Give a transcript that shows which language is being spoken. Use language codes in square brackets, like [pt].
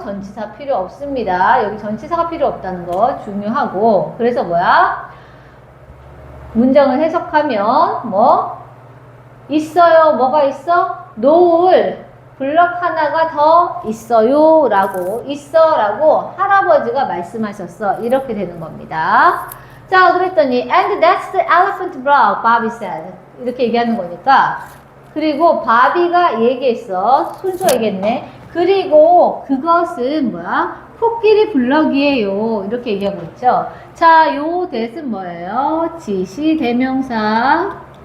[ko] 전치사 필요 없습니다. 여기 전치사가 필요 없다는 거 중요하고, 그래서 뭐야? 문장을 해석하면 뭐? 있어요. 뭐가 있어? 놓을 블럭 하나가 더 있어요 라고, 있어 라고 할아버지가 말씀하셨어. 이렇게 되는 겁니다. 자, 그랬더니 [en] and that's the elephant block, Bobby said. [ko] 이렇게 얘기하는 거니까, 그리고 바비가 얘기했어. 순서 얘기했네. 그리고 그것은 뭐야? 코끼리 블럭이에요. 이렇게 얘기하고 있죠. 자, 요 that은 뭐예요? 지시대명사.